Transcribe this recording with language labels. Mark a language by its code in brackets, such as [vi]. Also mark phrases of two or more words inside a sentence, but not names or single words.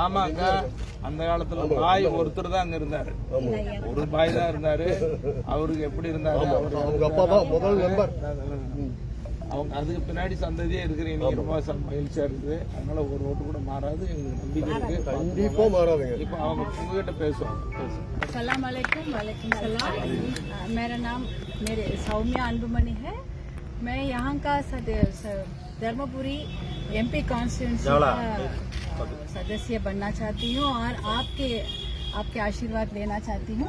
[ta] ஆமாங்க, அந்த காலத்துல பாய் ஒருத்தர் தான் அங்க இருந்தாரு, ஒரு பாய் தான் இருந்தாரு. அவருக்கு எப்படி இருந்தாரு, அவங்க அப்பா தான் முதல் நம்பர். அவங்க அதுக்கு பின்னாடி சந்ததியே இருக்கிறீங்க, ரொம்ப மகிழ்ச்சியா இருக்குது. அதனால ஒரு ஓட்டு கூட மாறாது, எங்களுக்கு நம்பிக்கை இருக்கு. கண்டிப்பா மாறாதுங்க. இப்போ அவங்க உங்ககிட்ட பேசுவாங்க. [ar] السلام عليكم. وعليكم السلام. [hi] मेरा नाम सौम्या अनबुमनी है। मैं यहाँ का धर्मपुरी [en] MP constituency [hi] का सदस्य बनना चाहती हूँ और आपके आशीर्वाद लेना चाहती हूँ।